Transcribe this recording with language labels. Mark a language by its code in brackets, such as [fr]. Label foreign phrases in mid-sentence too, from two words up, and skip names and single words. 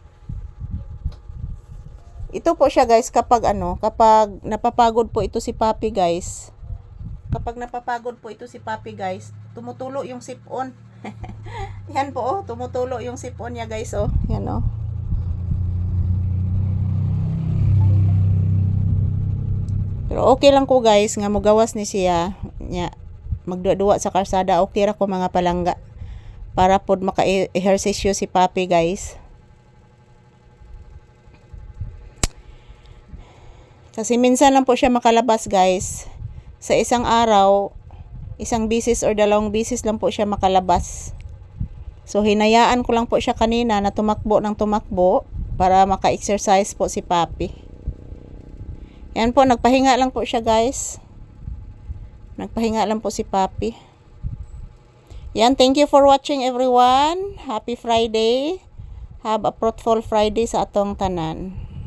[tl] Ito po siya guys kapag napapagod po ito si Papi guys. Kapag napapagod po ito si Papi guys, tumutulo yung sipon. Yan po oh, tumutulo yung sipon niya guys oh. [ceb] Yan oh. Pero okay lang ko guys nga mogawas ni siya nya magduwa sa karsada. Okay ra ko mga palangga para pod maka-ehersisyo si Papi guys. [tl] Kasi minsan lang po siya makalabas guys. Sa isang araw, isang bisis or dalawang bisis lang po siya makalabas. So hinayaan ko lang po siya kanina na tumakbo ng tumakbo para maka-exercise po si Papi. Yan po, nagpahinga lang po siya guys. Nagpahinga lang po si Papi. Yan, [en] thank you for watching everyone. Happy Friday. Have a fruitful Friday [ceb] sa atong tanan.